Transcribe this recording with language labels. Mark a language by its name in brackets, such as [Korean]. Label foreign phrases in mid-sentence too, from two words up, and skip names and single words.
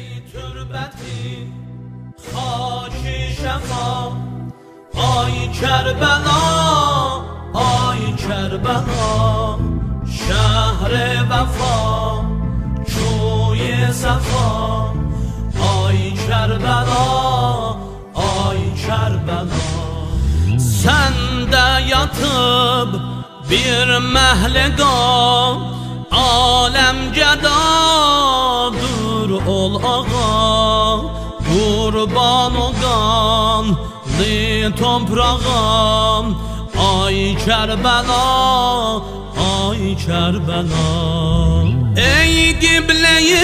[Persian] تربتی خاک شفا آی کربلا آی کربلا شهر وفا جوی صفا آی کربلا آی [Azerbaijani] کربلا sende yatıp bir məhləqa aləm gədadır ol ağa qurban oğanlı toprağam ay Kərbəla ay Kərbəla ey qibləyi